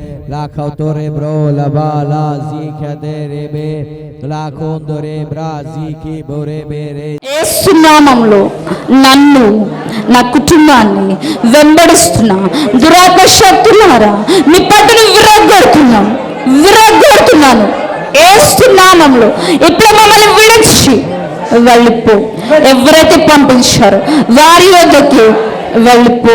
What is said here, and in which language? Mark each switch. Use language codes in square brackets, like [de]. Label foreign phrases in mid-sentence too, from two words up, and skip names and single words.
[te] la cautore bro la bala zikade rebe la condore braziki bore bere. యేసు నామములో నన్ను నా కుటుంబాన్ని వెంబడిస్తున్నా దురాత్మ శక్తులారా మీ పట్టును విరగ్గొడుతున్నాను యేసు నామములో. ఇప్పుడు మమ్మల్ని విడిచి వెళ్ళిపో. ఎవరైతే పంపించారో వారి వద్దకి వెళ్ళిపో.